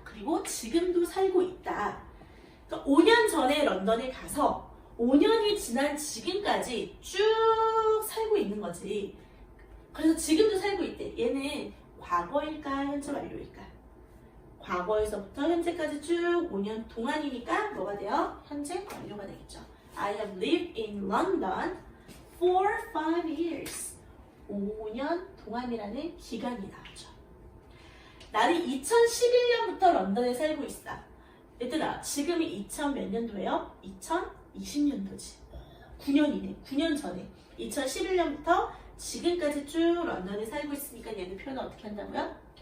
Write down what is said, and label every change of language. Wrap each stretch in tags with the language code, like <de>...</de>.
<ko>그리고 지금도 살고 있다. 그러니까 5년 전에 런던에 가서 5년이 지난 지금까지 쭉 살고 있는 거지. 그래서 지금도 살고 있대. 얘는 과거일까 현재 완료일까? 과거에서부터 현재까지 쭉 5년 동안이니까 뭐가 돼요? 현재 완료가 되겠죠.</ko> <en>I have lived in London for 5 years.</en> <ko>5년 동안이라는 기간이 나오죠. 나는 2011년부터 런던에 살고 있어. 얘들아, 지금이 2000 몇 년도예요? 2020년도지. 9년이네. 9년 전에. 2011년부터 지금까지 쭉 런던에 살고 있으니까 얘는 표현을 어떻게 한다고요?</ko>